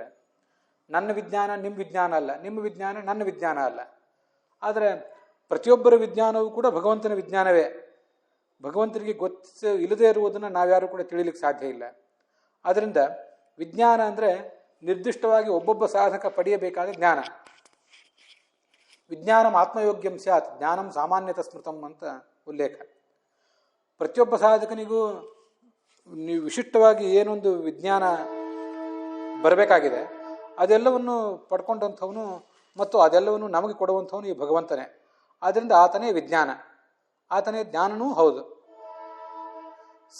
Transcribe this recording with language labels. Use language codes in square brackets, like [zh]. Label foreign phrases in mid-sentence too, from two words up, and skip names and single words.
[kn] ನನ್ನ ವಿಜ್ಞಾನ ನಿಮ್ಮ ವಿಜ್ಞಾನ ಅಲ್ಲ, ನಿಮ್ಮ ವಿಜ್ಞಾನ ನನ್ನ ವಿಜ್ಞಾನ ಅಲ್ಲ. ಆದರೆ ಪ್ರತಿಯೊಬ್ಬರ ವಿಜ್ಞಾನವೂ ಕೂಡ ಭಗವಂತನ ವಿಜ್ಞಾನವೇ. ಭಗವಂತನಿಗೆ ಇಲ್ಲದೇ ಇರುವುದನ್ನು ನಾವ್ಯಾರೂ ಕೂಡ ತಿಳಿಲಿಕ್ಕೆ ಸಾಧ್ಯ ಇಲ್ಲ. ಆದ್ದರಿಂದ ವಿಜ್ಞಾನ ಅಂದರೆ ನಿರ್ದಿಷ್ಟವಾಗಿ ಒಬ್ಬೊಬ್ಬ ಸಾಧಕ ಪಡೆಯಬೇಕಾದ ಜ್ಞಾನ. [sa] ವಿಜ್ಞಾನಂ ಆತ್ಮಯೋಗ್ಯಂ ಸ್ಯಾತ್ ಜ್ಞಾನಂ ಸಾಮಾನ್ಯತ ಸ್ಮೃತಂ [kn] ಅಂತ ಉಲ್ಲೇಖ. ಪ್ರತಿಯೊಬ್ಬ ಸಾಧಕನಿಗೂ ನೀವು ವಿಶಿಷ್ಟವಾಗಿ ಏನೊಂದು ವಿಜ್ಞಾನ ಬರಬೇಕಾಗಿದೆ ಅದೆಲ್ಲವನ್ನು ಪಡ್ಕೊಂಡಂಥವನು ಮತ್ತು ಅದೆಲ್ಲವನ್ನು ನಮಗೆ ಕೊಡುವಂಥವನು ಈ ಭಗವಂತನೇ. ಆದ್ದರಿಂದ ಆತನೇ ವಿಜ್ಞಾನ, ಆತನೇ ಜ್ಞಾನನೂ ಹೌದು.